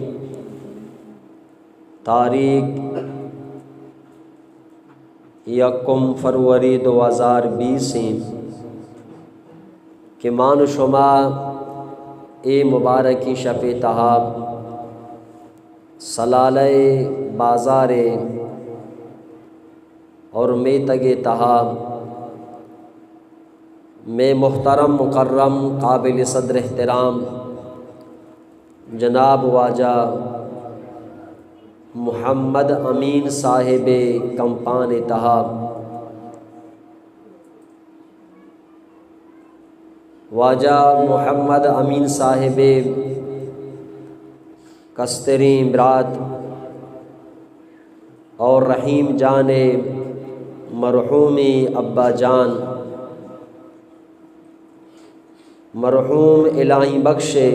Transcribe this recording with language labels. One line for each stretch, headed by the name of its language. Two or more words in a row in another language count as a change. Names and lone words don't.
Baluchi: تاریخ 1 فروری 2020 کہ مان شما اے مبارکی شپ تہاب سلالہ بازار اور میں تگے تہاب میں محترم مکرم قابل صدر احترام جناب واجہ محمد امین صاحب کمپان تہاب واجہ محمد امین صاحب کستری امرات اور رحیم جان مرحومی ابا جان مرحوم الہی بخش